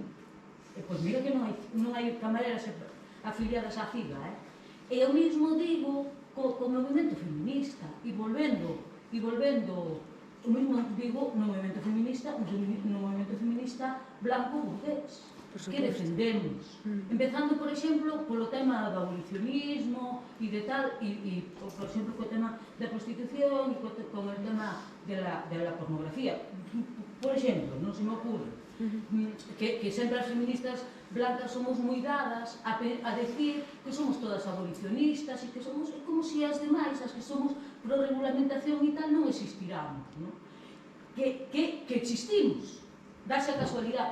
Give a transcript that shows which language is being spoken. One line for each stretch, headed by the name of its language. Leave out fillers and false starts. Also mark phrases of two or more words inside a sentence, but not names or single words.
Galician: Pois mira que non hai camareras afiliadas á CIGA, E eu mesmo digo co movimento feminista, e volvendo, o mesmo digo no movimento feminista blanco burgués, que defendemos. Empezando, por exemplo, polo tema do abolicionismo e de tal, e por exemplo, co tema da prostitución e
Spanish: con el tema de la pornografía.
Galician: Por exemplo, non se me ocurre que sempre as feministas blancas somos moi dadas a decir que somos todas abolicionistas e que somos como se as demais, as que somos pro regulamentación e tal, non existiramos, que existimos, dáse a casualidade.